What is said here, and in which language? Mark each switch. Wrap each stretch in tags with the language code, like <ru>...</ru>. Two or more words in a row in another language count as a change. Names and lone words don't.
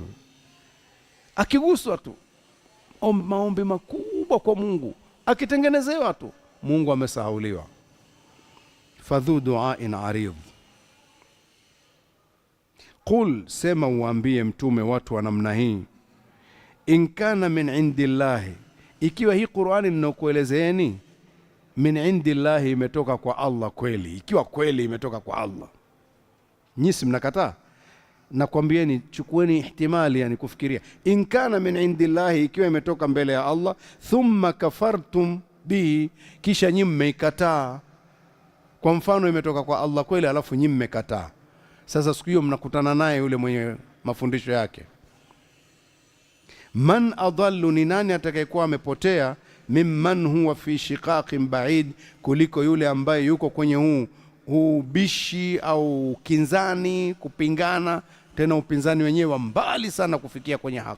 <sw>Akiguswa tu maombi makubwa kwa Mungu, akitengenezewa tu, Mungu amesahauliwa.</sw> <ar>فذو دعاء عريض.</ar> <sw>Qul, sema uambie mtume watu wa namna hii,</sw> <ar>إن كان من عند الله,</ar> <sw>ikiwa hii Qur'ani ninakuelezeeni</sw> <ar>من عند الله,</ar> <sw>imetoka kwa Allah kweli, ikiwa kweli imetoka kwa Allah, nyisi mnakataa. Nakwambieni, chukueni ihtimali, yani kufikiria,</sw> <ar>إن كان من عند الله,</ar> <sw>ikiwa imetoka mbele ya Allah,</sw> <ar>ثم كفرتم به,</ar> <sw>kisha nyinyi mmeikataa. Kwa mfano imetoka kwa Allah kweli, alafu nyinyi mmekataa. Sasa siku hiyo mnakutana naye yule mwenye mafundisho yake.</sw> <ar>من أضل,</ar> <sw>ni nani atakayekuwa amepotea,</sw> <ar>ممن هو في شقاق بعيد,</ar> <sw>kuliko yule ambaye yuko kwenye huu bishi au kinzani, kupingana, tena upinzani wenyewe wa mbali sana kufikia kwenye haki.</sw>